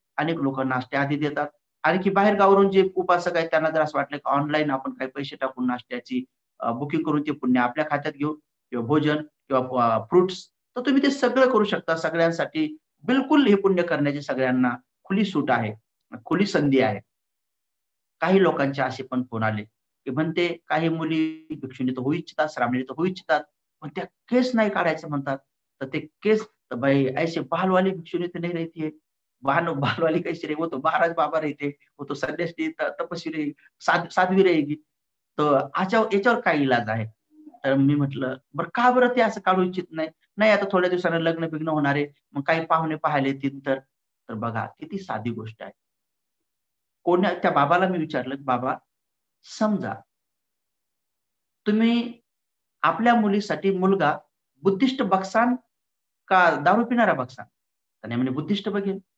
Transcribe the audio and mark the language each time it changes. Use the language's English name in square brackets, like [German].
[Marathi] अनेक लोकं नाश्ते आधी देतात. आणखी बाहेर गावावरून जे उपासक आहेत त्यांना जर असं वाटलं की ऑनलाईन आपण काही पैसे टाकून नाश्त्याची बुकिंग करून ते पुण्य आपल्या खात्यात घेऊन किंवा भोजन किंवा फ्रुट्स, तर तुम्ही ते सगळं करू शकता. सगळ्यांसाठी बिलकुल हे पुण्य करण्याची सगळ्यांना खुली सूट आहे, खुली संधी आहे. काही लोकांचे असे पण फोन आले, की म्हणते काही मुली भिक्षुणी तर होऊ इच्छितात, श्रामणी तर होऊ इच्छितात, पण त्या केस नाही काढायचं म्हणतात. तर ते केस [Hindi] तो भाई ऐसे बाल वाली भिक्षुणी तो नहीं रहती है, बाल वाली कैसी रही, वो तो महाराज बाबा रहते, वो तो संन्यासी तपस्वी रहेगी, साध्वी रहेगी. [Marathi] तर याच्यावर काय इलाज आहे? तर मी म्हटलं बरं का बरं ते असं काढू इच्छित नाही? नाही आता थोड्या दिवसानं लग्न बिग्न होणार आहे, मग काही पाहुणे पाहायला येतील तर. तर बघा किती साधी गोष्ट आहे. कोण्या त्या बाबाला मी विचारलं, बाबा समजा तुम्ही आपल्या मुलीसाठी मुलगा बुद्धिस्ट बघसान का दारू पिणारा बघसान? तर नाही म्हणे बुद्धिस्ट बघेल.